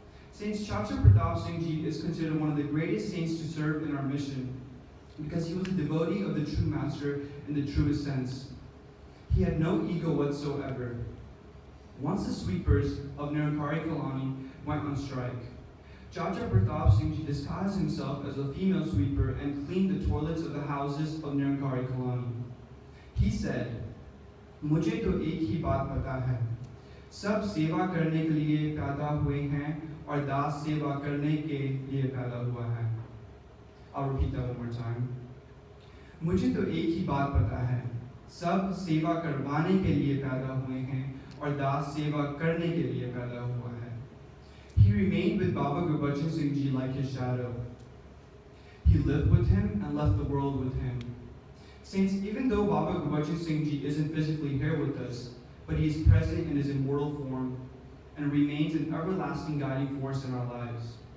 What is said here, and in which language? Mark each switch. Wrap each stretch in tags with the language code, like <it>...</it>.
<en>Saint Chacha Pratap Singh Ji is considered one of the greatest saints to serve in our mission because he was a devotee of the true Master in the truest sense. He had no ego whatsoever. Once the sweepers of Nirankari Kalani went on strike, Chacha Pratap Singh Ji disguised himself as a female sweeper and cleaned the toilets of the houses of Nirankari Kalani. He said,</en> <hi>"मुझे तो एक ही बात पता है, सब सेवा करने के लिए पैदा हुए हैं और दास सेवा करने के लिए पैदा हुआ है."</hi> <en>I'll repeat that one more time.</en> <hi>मुझे तो एक ही बात पता है, सब सेवा करवाने के लिए पैदा हुए हैं और दास सेवा करने के लिए पैदा हुआ है.</hi> <en>He remained with Baba Gurbachan Singh Ji like his shadow. He lived with him and left the world with him. Saints, even though Baba Gurbachan Singh Ji isn't physically here with us, but he is present in his immortal form and remains an everlasting guiding force in our lives.</en>